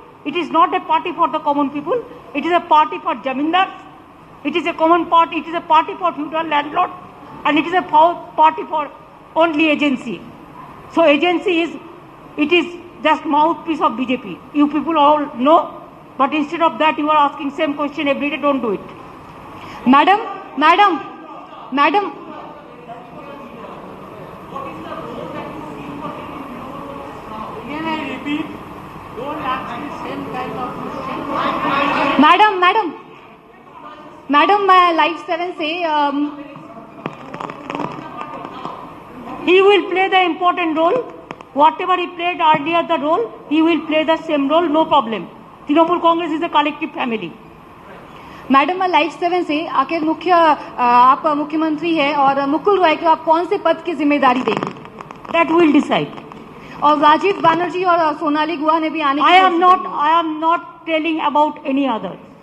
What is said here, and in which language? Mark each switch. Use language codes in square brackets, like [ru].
[en] It is not a party for the common people. It is a party for jamindars. It is a common party. It is a party for feudal landlord. And it is a party for only agency. So agency is, it is just mouthpiece of BJP. You people all know. But instead of that, you are asking same question every day. Don't do it. [hi] Madam madam madam madam madam madam मैं live 7 से [en] He will play the important role. Whatever he played earlier the role, he will play the same role, no problem. Trinamool Congress is a collective family. [hi] Madam मैं live 7 से आखिर आप मुख्यमंत्री हैं और मुकुल रॉय को आप कौन से पद की जिम्मेदारी देंगे? [en] That will decide. [hi] और राजीव बनर्जी और सोनाली गुहा ने भी आने [en] I am not telling about any other.